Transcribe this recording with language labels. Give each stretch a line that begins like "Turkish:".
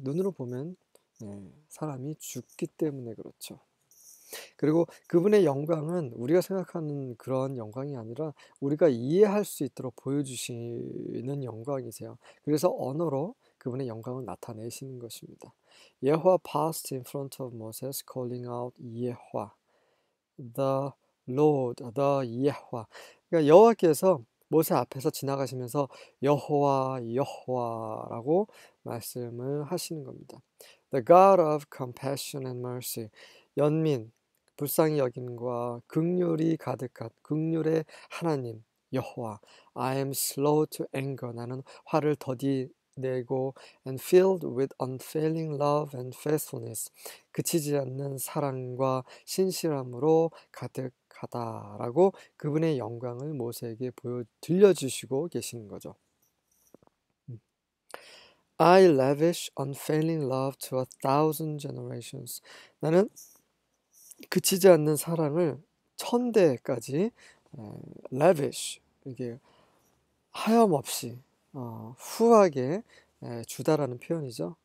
Korean: 눈으로 보면 사람이 죽기 때문에 그렇죠. 그리고 그분의 영광은 우리가 생각하는 그런 영광이 아니라 우리가 이해할 수 있도록 보여주시는 영광이세요. 그래서 언어로 그분의 영광을 나타내시는 것입니다.
English: 예호와 passed in front of Moses, calling out 예호와. The Lord, the 여호와.
Korean: 그러니까 여호와께서 모세 앞에서 지나가시면서 여호와, 여호와라고 말씀을 하시는 겁니다.
English: The God of compassion and mercy.
Korean: 연민, 불쌍히 여김과 긍휼이 가득한 긍휼의 하나님 여호와.
English: I am slow to anger.
Korean: 나는 화를 더디 내고
English: and filled with unfailing love and faithfulness.
Korean: 그치지 않는 사랑과 신실함으로 가득하다라고 그분의 영광을 모세에게 들려주시고 계시는 거죠.
English: I lavish unfailing love to 1,000 generations.
Korean: 나는 그치지 않는 사랑을 1000대까지 lavish, 이게 하염없이 후하게 주다라는 표현이죠.